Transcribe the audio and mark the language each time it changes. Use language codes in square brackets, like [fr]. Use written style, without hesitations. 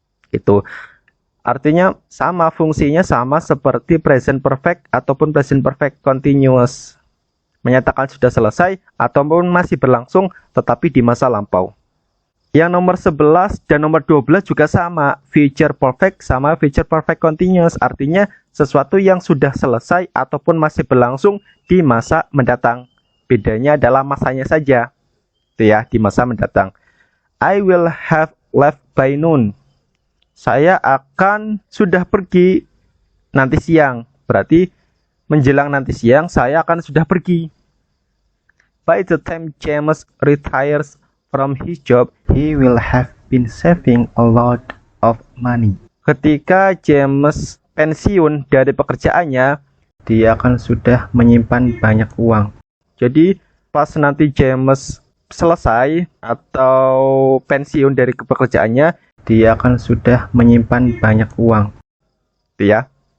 [id] Gitu. Artinya sama, fungsinya sama seperti present perfect ataupun present perfect continuous. Menyatakan sudah selesai ataupun masih berlangsung tetapi di masa lampau. Yang nomor 11 dan nomor 12 juga sama. Future perfect sama future perfect continuous. Artinya sesuatu yang sudah selesai ataupun masih berlangsung di masa mendatang. Bedanya adalah masanya saja. Itu ya, di masa mendatang. [en] I will have left by noon. [id] Saya akan sudah pergi nanti siang. Berarti menjelang nanti siang saya akan sudah pergi. [en] By the time James retires from his job, he will have been saving a lot of money. [id] Ketika James pensiun dari pekerjaannya, dia akan sudah menyimpan banyak uang. Jadi pas nanti James selesai atau pensiun dari pekerjaannya, dia akan sudah menyimpan banyak uang. Itu ya.